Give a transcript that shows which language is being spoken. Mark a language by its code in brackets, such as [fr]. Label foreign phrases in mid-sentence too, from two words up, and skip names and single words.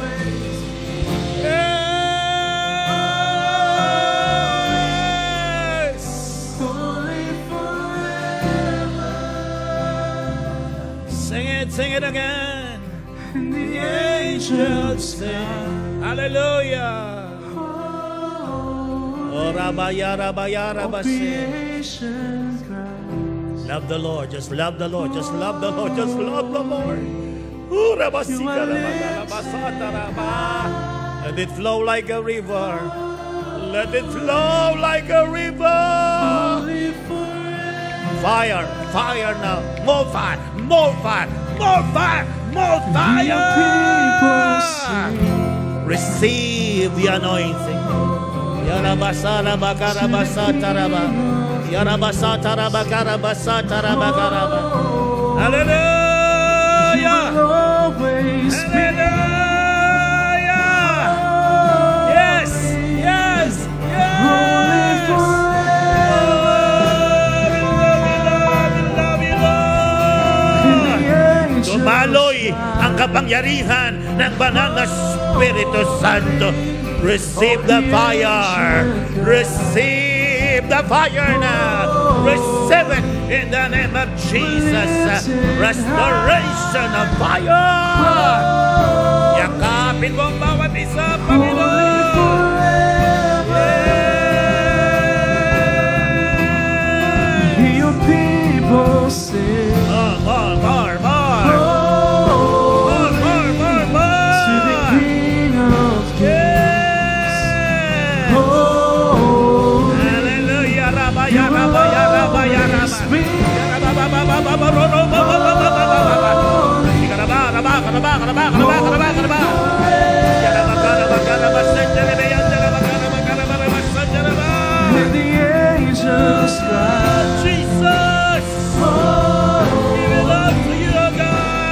[en] Yes. holy forever. Sing it again. And the Angels sing. Hallelujah. Oh, rabaya, rabaya, rabase. creation cries. Love the Lord. Just love the Lord. Just love the Lord. Just love the Lord. Ooh, rabasika, rabaga, rabasata, raba. Let it flow like a river. Let it flow like a river. Fire, fire now. More fire, more fire, more fire, more fire. Receive the anointing. Yarabasara bakarabasa taraba. Yarabasa taraba karabasa taraba karaba. Hallelujah. Always be Hallelujah. Yes, yes, yes. [tl] Dumaloy ang kapangyarihan ng banal na Espiritu Santo. [en] Receive the fire. Receive the fire now. Receive it in the name of Jesus. Restoration of fire. [tl] Yakapin mo ang bawat isa, Panginoon. [en] Hear your people sing. More, more, more. Oh, More, more, more, to the more. King of Kings. Yes. Oh, Hallelujah. Rabaya, rabaya, rabaya, and the angels cry. Jesus, we belong to you, O God.